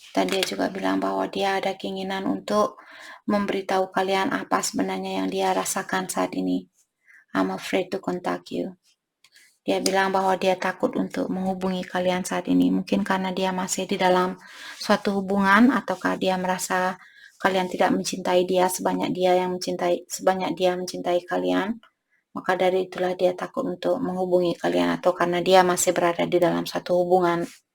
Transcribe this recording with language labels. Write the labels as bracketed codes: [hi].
[id] Dan dia juga bilang bahwa dia ada keinginan untuk memberitahu kalian apa sebenarnya yang dia rasakan saat ini. [en] I'm afraid to contact you. [id] Dia bilang bahwa dia takut untuk menghubungi kalian saat ini. Mungkin karena dia masih di dalam suatu hubungan, ataukah dia merasa kalian tidak mencintai dia sebanyak dia mencintai kalian. Maka dari itulah dia takut untuk menghubungi kalian, atau karena dia masih berada di dalam satu hubungan.